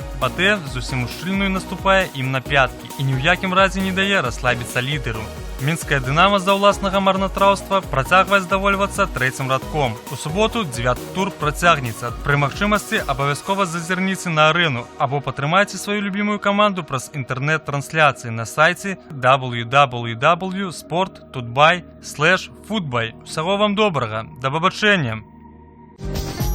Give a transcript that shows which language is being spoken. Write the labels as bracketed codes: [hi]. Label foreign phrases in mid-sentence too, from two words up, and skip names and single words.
[be] Батэ зусім ушчыльную наступае ім на пяткі і ні ў якім разе не дае расслабіцца лідэру. Мінская Дынама з-за ўласнага марнатраўства працягвае здавольвацца трэцім радком. У суботу 9-й тур працягнецца. Пры магчымасці абавязкова зазірніце на арэну або падтрымайце сваю любімую каманду праз інтэрнэт-трансляцыі на сайце www.sport.by/football. Усяго вам добрага. Да пабачэння!